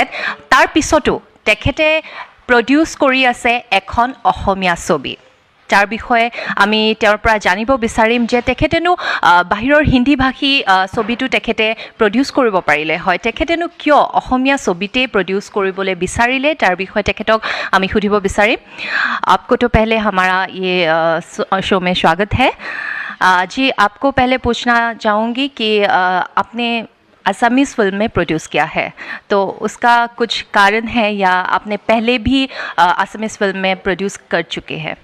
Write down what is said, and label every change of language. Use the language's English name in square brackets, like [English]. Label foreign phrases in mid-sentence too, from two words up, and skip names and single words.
[Assamese] তাৰ পিছতো তেখেতে প্ৰডিউচ কৰি আছে এখন অসমীয়া ছবি। তাৰ বিষয়ে আমি তেওঁৰ পৰা জানিব বিচাৰিম যে তেখেতেনো বাহিৰৰ হিন্দী ভাষী ছবিটো তেখেতে প্ৰডিউচ কৰিব পাৰিলে হয়, তেখেতেনো কিয় অসমীয়া ছবিতেই প্ৰডিউচ কৰিবলৈ বিচাৰিলে, তাৰ বিষয়ে তেখেতক আমি সুধিব বিচাৰিম। [Hindi] आपको तो पहले हमारा ये शो में स्वागत है जी। आपको पहले पूछना चाहूँगी कि आपने असमीज़ फिल्म में प्रोड्यूस किया है, तो उसका कुछ कारण है या आपने पहले भी असमीज़ फिल्म में प्रोड्यूस कर चुके हैं?